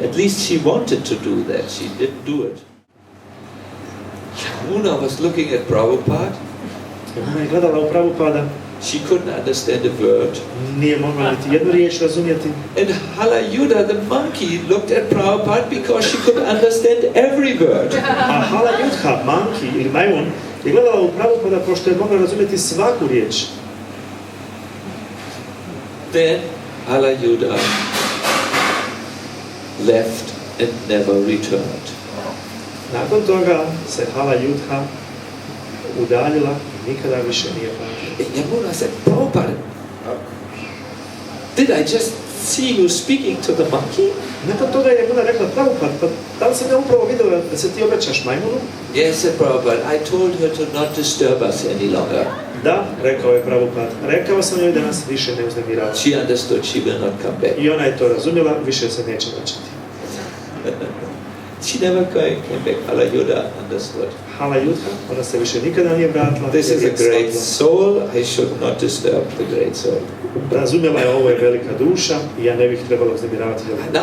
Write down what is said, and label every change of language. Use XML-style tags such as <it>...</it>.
<en>At least she wanted to do that. She didn't do it. Yamuna was looking at Prabhupada.</en> <bs>Ona je gledala u Prabhupada.</bs> <en>She couldn't understand a word.</en> <bs>Nije mogla niti jednu riječ razumjeti.</bs> <en>And Hala Yudha, the monkey, looked at Prabhupada because she could understand every word.</en> <bs>A Hala Yudha, monkey ili majmun, je gledala u Prabhupada pošto je mogla razumjeti svaku riječ.</bs> <en>Then Hala Yudha left and never returned.</en> <bs>Nakon toga se Hala Yudha udaljila i nikada više nije vratila.</bs> <en>Yamuna said, Prabhupada, did I just see you speaking to the monkey?</en> <bs>Nakon toga je Yamuna rekla, Prabhupada, pa da li sam ja upravo vidio da se ti obraćaš majmunu?</bs> <en>Yes, said Prabhupada, I told her to not disturb us any longer.</en> <bs>Da, rekao je Prabhupada, rekao sam joj da nas više ne uznemirava.</bs> <en>She understood she will not come back.</en> <bs>I ona je to razumjela, više se neće vraćati.</bs> <en>She never came back. Hala Yudha understood.</en> <bs>Hala Yudha, ona se više nikada nije vratila.</bs> <en>This is a great soul, I should not disturb the great soul.</en> <bs>Razumjela je, ovo je velika duša i ja ne bih trebala uznemiravati veliku dušu.</bs>